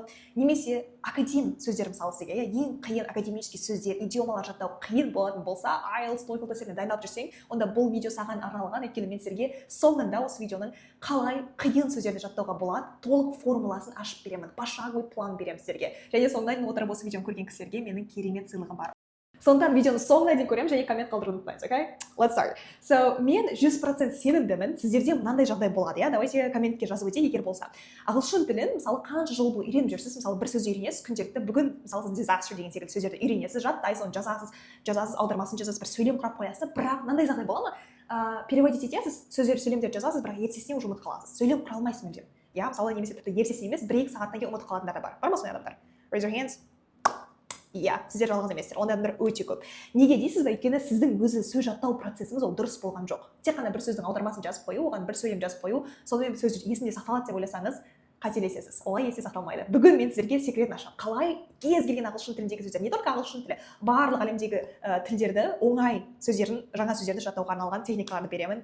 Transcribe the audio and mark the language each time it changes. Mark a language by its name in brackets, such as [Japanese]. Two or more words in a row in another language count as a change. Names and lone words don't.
[Kazakh] Немесе академ сөздер мысалы сізге, ең қиын академический сөздер, идиомалар жаттау қиын болатын болса, IELTS, TOEFL тестіне дайындалып жүрсең, онда бұл видео саған арналған, өйткені мен сіздерге соңында осы видеоның қалай қиын сөздерді жаттауға болады, толық формуласын ашып беремін, [Russian] пошаговый план [Kazakh] беремін сіздерге. Және соңында отырып осы видеоны көрген кісілерге менің керемет сыйлығым бар. Сондықтан видеоны соңына дейін көремін және коммент қалдыруды ұмытпаңыз, [English] okay? Let's start. So, [Kazakh] мен 100% сенімдімін, сіздерде мынандай жағдай болады, иә? Давайте комментке жазып өтейік, егер болса. Ағылшын тілін, мысалы, қанша жыл бойы үйреніп жүрсіз, мысалы, бір сөз үйренесіз, күнделікті бүгін, мысалы, сіз disaster деген секілді сөздерді үйренесіз, жаттайсыз, оны жазасыз, аудармасын жазасыз, бір сөйлем құрап қоясыз, бірақ мынандай жағдай бола ма? Переводить етесіз, сөйлемдерді жазасыз, бірақ ертесіне уже ұмытып қаласыз. Сөйлем құра алмайсыз мүлдем. Иә, мысалы, немесе тіпті ертесіне емес, 1-2 сағаттан кейін ұмытып қалатындар да бар. Бар ма сондай адамдар? [English] Raise your hands. [Kazakh] Иә, сіздер жалғыз емессіздер, ондай адамдар өте көп. Неге дейсіз бе? Өйткені сіздің өзі сөз жаттау процесіңіз ол дұрыс болған жоқ. Тек қана бір сөздің аудармасын жазып қою, оған бір сөйлем жазып қою, сонымен сөз есінде сақталады деп ойласаңыз, қателесесіз. Олай есте сақталмайды. Бүгін мен сіздерге секретін ашамын. Қалай кез келген ағылшын тіліндегі сөздер, [Russian] не только [Kazakh] ағылшын тілі, барлық әлемдегі тілдерді, оңай сөздерін, жаңа сөздерді жаттауға арналған техникаларды беремін.